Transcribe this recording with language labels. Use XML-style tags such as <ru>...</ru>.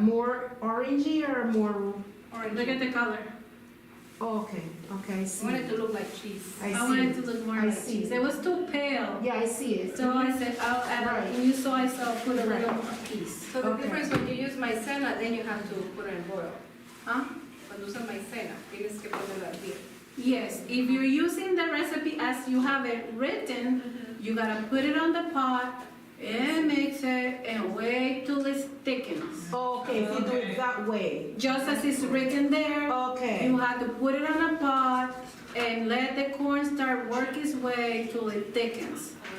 <en>More orangey or more? Orange. Look at the color. Oh, okay, I I see. want it to look like cheese. I I wanted see. to look more I like see. cheese. It was too pale. Yeah, I see it. So I said, I'll add Right. a new soy sauce, put a Right. little more piece. So the Okay. difference when you use maicena, then you have to put it in boil. Huh?</en> <es>Cuando usas maicena, tienes que ponerla a hervir.</es> <en>Yes, if you're using the recipe as you have it written, you gotta put it on the pot and mix it and wait till it thickens. Okay, if you do it that way. Just as it's written there, Okay. you have to put it on a pot and let the cornstarch work its way till it thickens.</en>